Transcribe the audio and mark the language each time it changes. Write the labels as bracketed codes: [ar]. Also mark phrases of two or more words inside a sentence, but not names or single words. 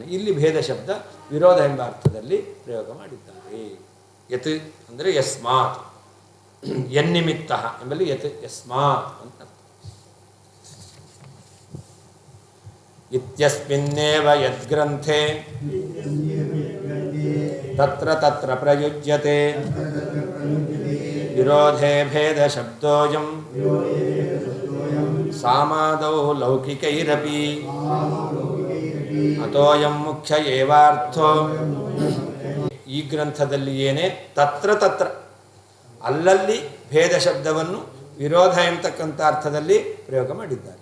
[kn] ಇಲ್ಲಿ ಭೇದ ಶಬ್ದ ವಿರೋಧ ಎಂಬ ಅರ್ಥದಲ್ಲಿ ಪ್ರಯೋಗ ಮಾಡಿದ್ದಾರೆ. ಯತ್ ಅಂದರೆ ಯಸ್ಮಾತ್, ಯನ್ನಿಮಿತ್ತ ಎಂಬಲ್ಲಿ [sa] ಯತ್ ಯಸ್ಮಾತ್ [kn] ಅಂತ. [sa] ಇತ್ಯಸ್ಮಿನ್ನೇವ ಯದ್ಗ್ರಂಥೆ ತತ್ರ ತತ್ರ ಪ್ರಯುಜ್ಯತೆ ವಿರೋಧೇ ಭೇದ ಶಬ್ದೋಯಂ ಸಾಮಾದೌ ಲೌಕಿಕೈರಪಿ ಅಥೋಯಂ ಮುಖ್ಯ ಏವಾರ್ಥೋ. [kn] ಈ ಗ್ರಂಥದಲ್ಲಿ ಏನೇ [sa] ತತ್ರ ತತ್ರ [kn] ಅಲ್ಲಲ್ಲಿ ಭೇದ ಶಬ್ದವನ್ನು ವಿರೋಧ ಎಂಬತಕ್ಕಂಥ ಅರ್ಥದಲ್ಲಿ ಪ್ರಯೋಗ ಮಾಡಿದ್ದಾರೆ.